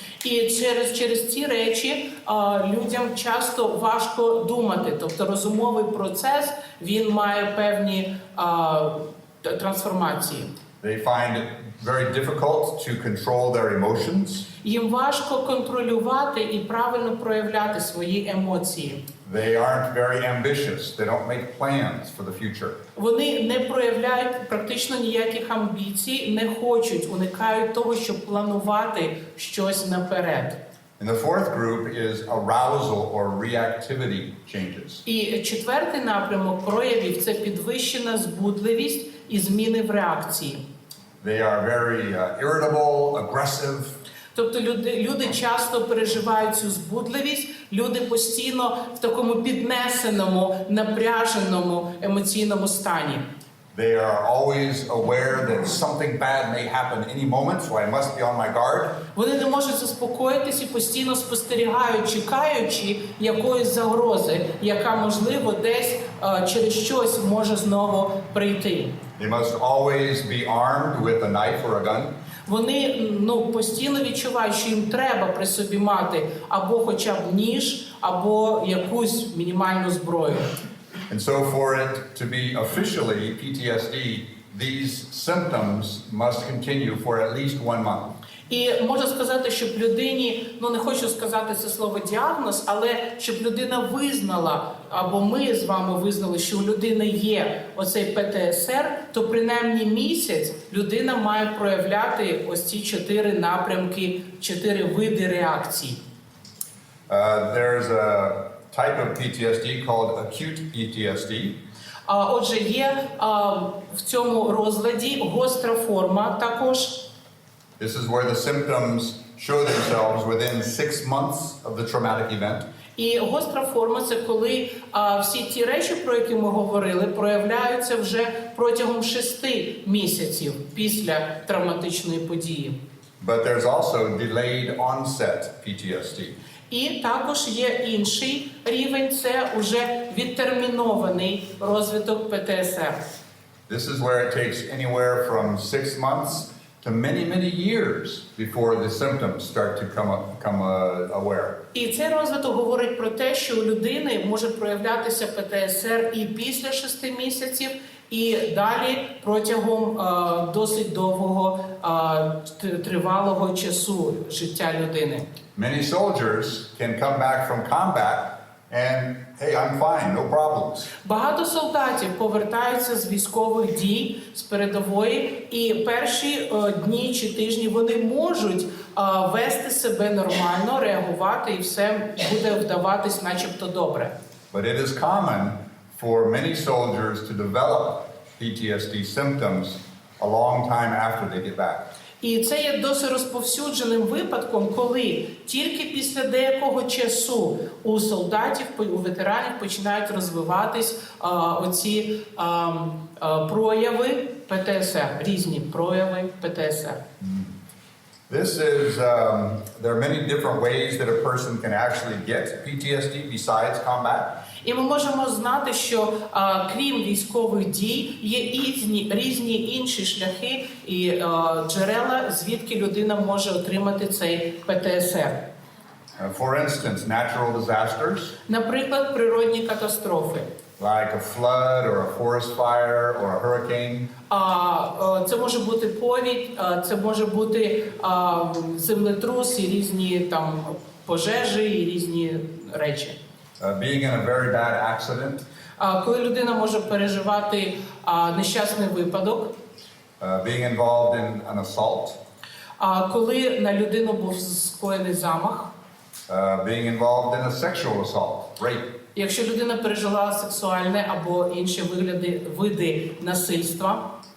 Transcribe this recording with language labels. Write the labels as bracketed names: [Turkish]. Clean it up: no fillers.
[Ukrainian] І через ці речі людям часто важко думати. Тобто розумовий процес, він має певні трансформації. [English] They find it very difficult to control their emotions. [Ukrainian] Їм важко контролювати і правильно проявляти свої емоції. [English] They aren't very ambitious. They don't make plans for the future. [Ukrainian] Вони не проявляють практично ніяких амбіцій, не хочуть, уникають того, щоб планувати щось наперед. [English] And the fourth group is arousal or reactivity changes. [Ukrainian] І четвертий напрямок проявів – це підвищена збудливість і зміни в реакції. [English] They are very irritable, aggressive. [Ukrainian] Тобто люди часто переживають цю збудливість, люди постійно в такому піднесеному, напряженому емоційному стані. [English] They are always aware that something bad may happen any moment, so I must be on my guard. [Ukrainian] Вони не можуть заспокоїтись і постійно спостерігають, чекаючи якоїсь загрози, яка, можливо, десь через щось може знову прийти. [English] They must always be armed with a knife or a gun. [Ukrainian] Вони постійно відчувають, що їм треба при собі мати або хоча б ніж, або якусь мінімальну зброю. [English] And so for it to be officially PTSD, these symptoms must continue for at least 1 month. [Ukrainian] І можна сказати, щоб людині, не хочу сказати це слово діагноз, але щоб людина визнала, або ми з вами визнали, що у людини є оцей ПТСР, то принаймні місяць людина має проявляти ось ці 4 напрямки, 4 види реакцій. [English] There's a type of PTSD called acute PTSD. [Ukrainian] Отже, є в цьому розладі гостра форма також. [English] This is where the symptoms show themselves within 6 months of the traumatic event. [Ukrainian] І гостра форма – це коли всі ті речі, про які ми говорили, проявляються вже протягом 6 місяців після травматичної події. [English] But there's also delayed onset PTSD. [Ukrainian] І також є інший рівень – це уже відтермінований розвиток ПТСР. [English] This is where it takes anywhere from 6 months to many years before the symptoms start to come aware. [Ukrainian] І цей розвиток говорить про те, що у людини може проявлятися ПТСР і після 6 місяців, і далі протягом досить довгого тривалого часу життя людини. [English] Many soldiers can come back from combat and, hey, I'm fine, no problems. [Ukrainian] Багато солдатів повертаються з військових дій, з передової, і перші дні чи тижні вони можуть вести себе нормально, реагувати, і все буде вдаватись начебто добре. [English] But it is common for many soldiers to develop PTSD symptoms a long time after they get back. [Ukrainian] І це є досить розповсюдженим випадком, коли тільки після деякого часу у солдатів, у ветеранів починають розвиватись оці прояви ПТСР, різні прояви ПТСР. [English] This is, there are many different ways that a person can actually get PTSD besides combat. [Ukrainian] І ми можемо знати, що крім військових дій, є різні інші шляхи і джерела, звідки людина може отримати цей ПТСР. [English] For instance, natural disasters, [Ukrainian] Наприклад, природні катастрофи. [English] like a flood or a forest fire or a hurricane. [Ukrainian] Це може бути повідь, це може бути землетрус і різні там пожежі і різні речі. [English] Being in a very bad accident, [Ukrainian] Коли людина може переживати нещасний випадок, [English] being involved in an assault, [Ukrainian] коли на людину був скоєний замах, [English] being involved in a sexual assault, rape, [Ukrainian] якщо людина пережила сексуальне або інші види насильства,